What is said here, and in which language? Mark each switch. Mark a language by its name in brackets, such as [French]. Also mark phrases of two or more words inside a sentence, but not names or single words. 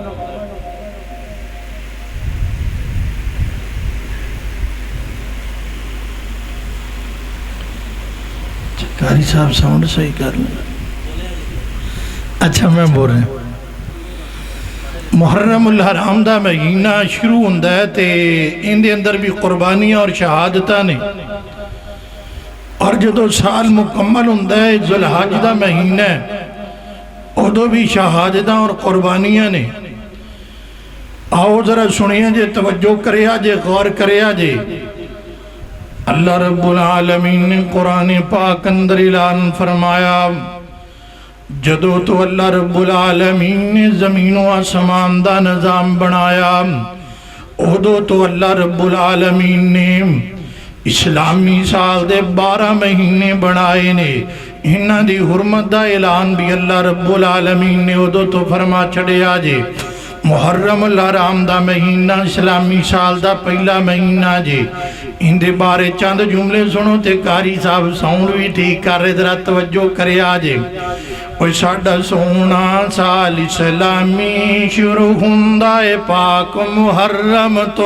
[Urdu] قاری صاحب ساؤنڈ صحیح کر لیں. [Punjabi] اچھا میں بول رہا محرم الحرام دا مہینہ شروع ہوندا ہے تو انکے اندر بھی قربانیاں اور شہادت نے اور جو سال مکمل ہوندا ہے ذوالحج دا مہینہ اودوں بھی شہادت اور قربانیاں نے. آؤ ذرا سنیے جے، توجہ کریا جے، غور کریا جے. اللہ رب العالمین نے قرآن پاک اندر اعلان فرمایا جدوں تو اللہ رب العالمین نے زمین و آسمان دا نظام بنایا اودوں تو اللہ رب العالمین نے اسلامی سال دے 12 مہینے بنائے نے. انہاں دی حرمت دا اعلان بھی اللہ رب العالمین نے اودوں تو فرما چھڈیا جے. محرم الحرام دا مہینہ اسلامی سال دا پہلا مہینہ جے. اندے بارے چند جملے سنو تے قاری صاحب ساؤنڈ بھی ٹھیک کر رہے، ذرا توجہ کریا جے. اوئے ساڈا سونا سال اسلامی شروع ہندا ہے پاک محرم تو.